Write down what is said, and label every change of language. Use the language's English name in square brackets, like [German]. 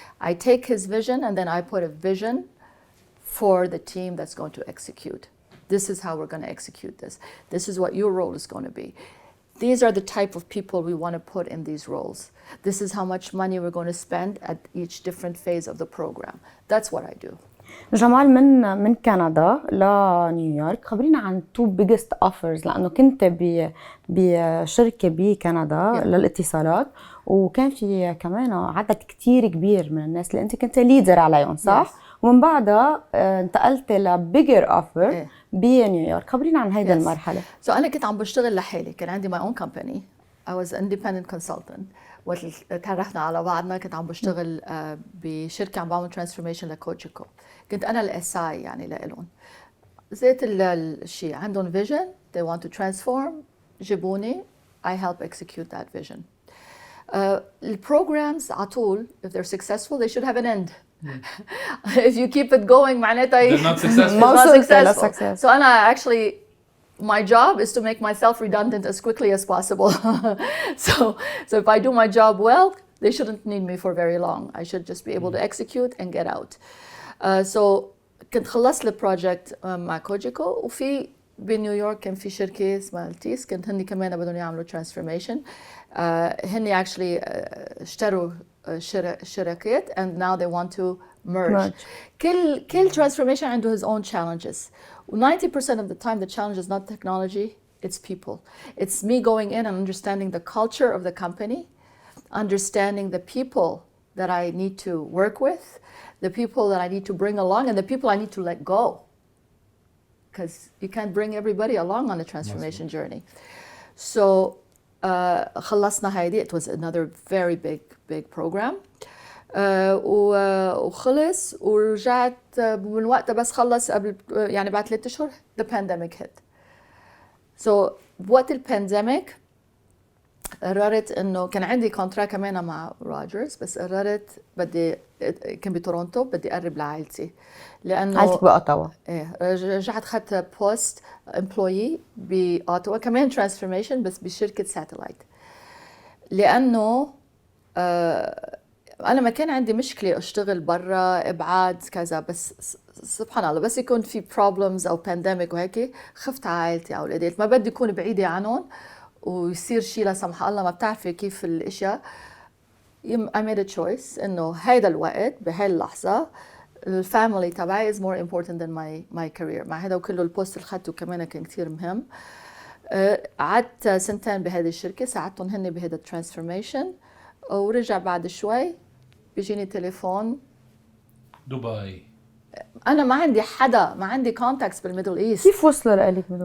[English] I take his vision and then I put a vision for the team that's going to execute. This is how we're going to execute this. This is what your role is going to be. These are the type of people we want to put in these roles. This is how much money we're going to spend at each different phase of the program. That's what I do. [Arabic] جمال، من كندا لنيويورك، خبرينا عن تو بيجست اوفرز، لانه كنت بشركه بكندا للاتصالات، وكان في كمان عدد كتير كبير من الناس اللي انت كنت ليدر عليهم، صح؟ ومن بعدها انتقلت لبيجر اوفر بنيويورك. خبرينا عن هيدا المرحله. انا كنت عم بشتغل لحالي، كان عندي [English] my own company. [Arabic] I was an independent consultant. وقت تعرفنا على بعضنا كنت عم بشتغل بشركه عم بعمل ترانسفورميشن لكوتشيكو. كنت انا الاساي يعني لإلهم. زيت الشيء عندهم فيجن [English] they want to transform، [Arabic] جيبوني [English] I help execute that vision. [Arabic] البروجرامز على طول [English] if they're successful they should have an end. If you keep it going [Arabic] معناتها [English] they're not successful. not successful. So [Arabic] أنا [English] actually my job is to make myself redundant as quickly as possible. So if I do my job well, they shouldn't need me for very long. I should just be able to execute and get out. [Arabic] So كنت خلصت البروجكت مع كوجيكو، وفي بنيويورك كان في شركة اسمها التيس، كنت هني كمان بدهم يعملوا transformation. هني [English] actually [Arabic] اشتروا شركات [English] and now they want to merge. [Arabic] كل [English] transformation [Arabic] عنده [English] his own challenges. 90% of the time, the challenge is not technology, it's people. It's me going in and understanding the culture of the company, understanding the people that I need to work with, the people that I need to bring along, and the people I need to let go. Because you can't bring everybody along on the transformation journey. [Arabic] So, خلصنا هيدي. [English] It was another very big program. [Arabic] وخلص ورجعت من وقتها، بس خلص قبل يعني بعد 3 أشهر [English] the pandemic hit. [Arabic] So وقت البانديميك قررت انه كان عندي كونتراكت كمان مع روجرز، بس قررت كان بتورونتو بدي اقرب لعائلتي، لانه عائلتك بأوتاوا. رجعت خدت بوست امبلويي بأوتاوا كمان ترانسفورميشن، بس بشركه ساتلايت، لانه أنا ما كان عندي مشكلة أشتغل برا إبعاد كذا، بس سبحان الله بس يكون في problems أو pandemic وهيك خفت على عائلتي أو الأولاد، ما بدي أكون بعيدة عنهم ويصير شيء لا سمح الله، ما بتعرفي كيف الأشياء. [English] I made a choice [Arabic] إنه هيدا الوقت بهاي اللحظة الفاميلي تبعي [English] is more important than my career. [Arabic] مع هذا وكله البوست اللي خدته كمان كان كتير مهم. قعدت 2 سنين بهذه الشركة، ساعدتهم هن بهذا الترانسفورميشن، ورجع بعد شوي بيجيني تليفون دبي انا ما عندي حدا، ما عندي contacts بالميدل ايست. كيف وصلوا لك بدبي؟